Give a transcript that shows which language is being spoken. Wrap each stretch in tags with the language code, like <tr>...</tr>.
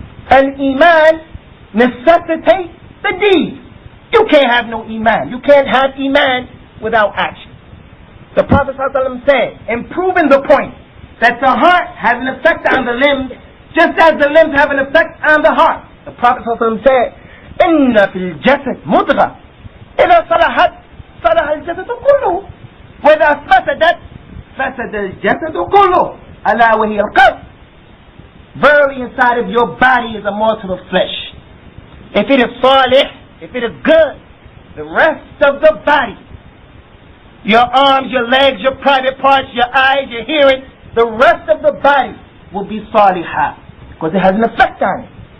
<en>And Iman necessitates the deed. You can't have no Iman. You can't have Iman without action. The Prophet ﷺ said, improving the point, that the heart has an effect on the limbs, just as the limbs have an effect on the heart. The Prophet ﷺ said,</en> <ar>إِنَّ فِي الْجَسَدِ مُضْغَةً إِذَا صَلَحَتْ صَلَحَ الْجَسَدُ كُلُّهُ وَإِذَا فَسَدَتْ فَسَدَ الْجَسَدُ كُلُّهُ أَلَا وَهِيَ الْقَلْبُ.</ar> <en>Verily inside of your body is a morsel of flesh. If it is salih, if it is good, the rest of the body, your arms, your legs, your private parts, your eyes, your hearing, the rest of the body will be salihah, because it has an effect on it.</en>